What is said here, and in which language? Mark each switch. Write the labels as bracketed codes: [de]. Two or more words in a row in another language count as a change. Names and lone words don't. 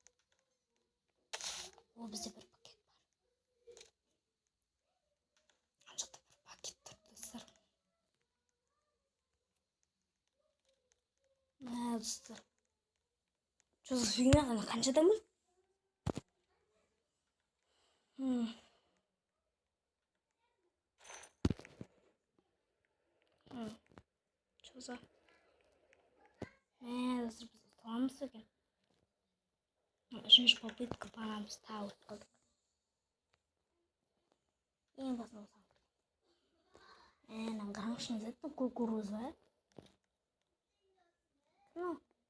[kk] О, бізде бір пакет бар. Ана жақта бір пакет тұр достар. Достар. [ru] Что за фигня? [kk] Она қанша адам бар? [ru] Что за? [kk] Достар, біз ұтыламыз екен. Үшінші попытка барамыз, тағы ұтқалдық. Ең басында болсам. Қараңызшы, не заттың кукуруза, Кім ол?